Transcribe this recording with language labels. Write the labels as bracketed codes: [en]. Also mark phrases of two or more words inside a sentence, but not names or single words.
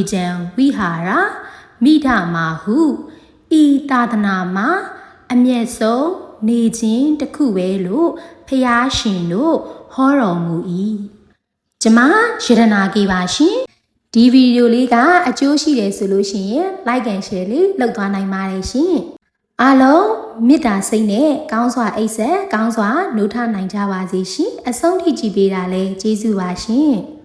[my] တံဝိဟာရမိဓမာဟုဤသာသနာမှာအမျက်ဆုံးနေခြင်းတစ်ခုပဲလို့ဖျားရှင်တို့ဟောတော်မူ၏ကျမရတနာကြီးပါရှင်ဒီဗီဒီယိုလေးကအကျိုးရှိတယ်ဆိုလို့ရှိရင် [en] like and share [my] လေးလုပ်သွားနိုင်ပါတယ်ရှင်အားလုံးမေတ္တာစိတ်နဲ့ကောင်းစွာအိပ်ဆက်ကောင်းစွာနှုတ်ထနိုင်ကြပါစေရှင်အဆုံးထိကြည်ပေးတာလဲကျေးဇူးပါရှင်